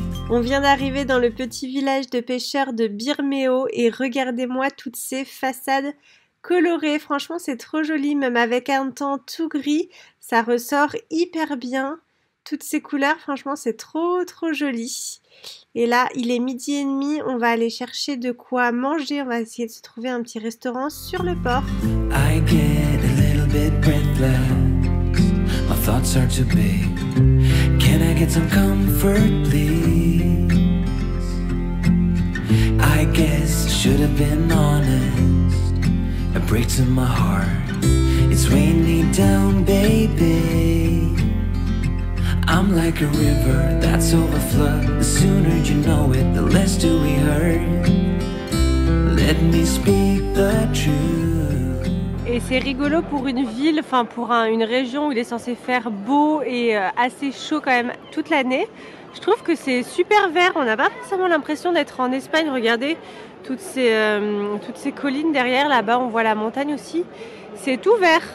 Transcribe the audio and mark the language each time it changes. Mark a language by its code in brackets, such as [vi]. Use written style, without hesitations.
[fr] On vient d'arriver dans le petit village de pêcheurs de Birmeo et regardez-moi toutes ces façades colorées. Franchement, c'est trop joli, même avec un temps tout gris, ça ressort hyper bien. Toutes ces couleurs, franchement, c'est trop joli. Et là, il est 12h30, on va aller chercher de quoi manger. On va essayer de se trouver un petit restaurant sur le port. [en] I get a little bit breathless. My thoughts are too big. Can I get some comfort, please? I guess I should have been honest. A break to my heart. It's weighing me down, baby. I'm like a river that's overflowed. The sooner you know it, the less do we hurt. let me speak the truth. [fr] Et c'est rigolo pour une ville, enfin pour une région où il est censé faire beau et assez chaud quand même toute l'année. Je trouve que c'est super vert, on n'a pas forcément l'impression d'être en Espagne. Regardez toutes ces collines derrière, là-bas on voit la montagne aussi. C'est tout vert.